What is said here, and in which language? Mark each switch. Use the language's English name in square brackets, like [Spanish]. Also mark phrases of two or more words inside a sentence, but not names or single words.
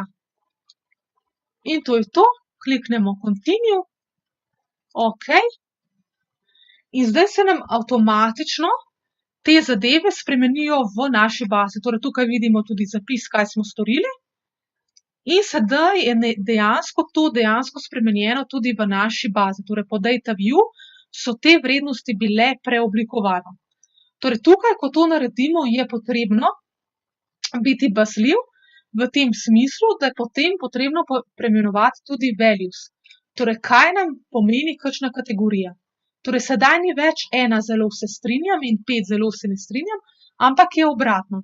[Slovenian] In to je to, kliknemo continue, okej. In zdaj se nam avtomatično te zadeve spremenijo v naši bazi. Torej tukaj vidimo tudi zapis, kaj smo storili. In sedaj je dejansko spremenjeno tudi v naši bazi. Torej po [English] data view [Slovenian] so te vrednosti bile preoblikovane. Torej tukaj, ko to naredimo, je potrebno biti bazljiv v tem smislu, da je potem potrebno preimenovati tudi values. Torej, kaj nam pomeni kakšna kategorija. Torej, sedaj ni več ena zelo se strinjam in 5 zelo se ne strinjam, ampak je obratno.